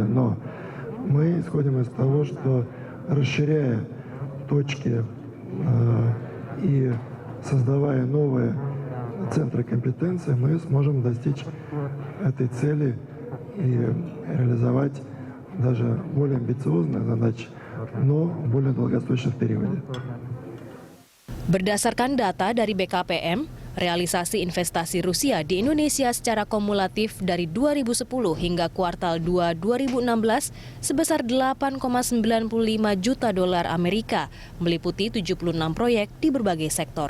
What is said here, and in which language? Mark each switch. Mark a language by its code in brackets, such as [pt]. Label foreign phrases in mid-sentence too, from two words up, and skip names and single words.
[ru] Но мы исходим из того, что расширяя точки и создавая новые центры компетенции, мы сможем достичь этой цели и реализовать даже более амбициозные задачи, но в более долгосрочном периоде. [id] Berdasarkan data dari BKPM, realisasi investasi Rusia di Indonesia secara kumulatif dari 2010 hingga kuartal 2 2016 sebesar 8,95 juta dolar Amerika, meliputi 76 proyek di berbagai sektor.